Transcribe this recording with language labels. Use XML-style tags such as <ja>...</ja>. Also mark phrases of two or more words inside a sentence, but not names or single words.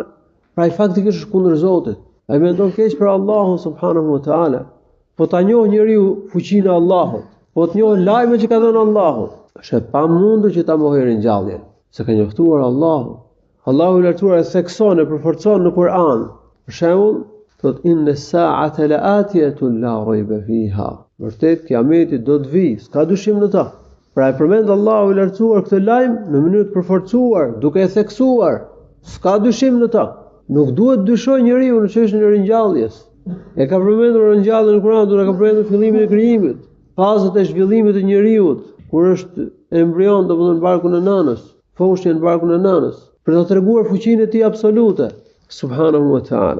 <sq>Pra i faktikisht është kundër Zotit. Ai mendon keq për Allahun</sq> <ar>سبحانه وتعالى.</ar> <sq>Po ta njoh njeriu fuqinë e Allahut, po të njoh lajmet që ka dhënë Allahu, është e pamundur që ta mohojë ringjalljen, se ka njoftuar Allahu. Allahu i lartësuar e thekson e përforcon në Kur'an. Për shembull, thot:</sq> <ar>"إن الساعة لآتية لا ريب فيها."</ar> <sq>Vërtet kiameti do të vijë, s'ka dyshim në ta. Pra e përmend Allahu i lartësuar këtë lajm në mënyrë të përforcuar, duke e theksuar, s'ka dyshim në ta. Nuk duhet dyshoj njeriu në çështjen e ringjalljes. E ka përmendur ringjalljen në Kur'an, duke ka përmendur fillimin e krijimit, fazat e zhvillimit të njeriu, kur është embrion, domethënë në barkun e nënës, foshja në barkun e nënës, për të treguar fuqinë e tij absolute,</sq> <ar>سبحانه وتعالى.</ar>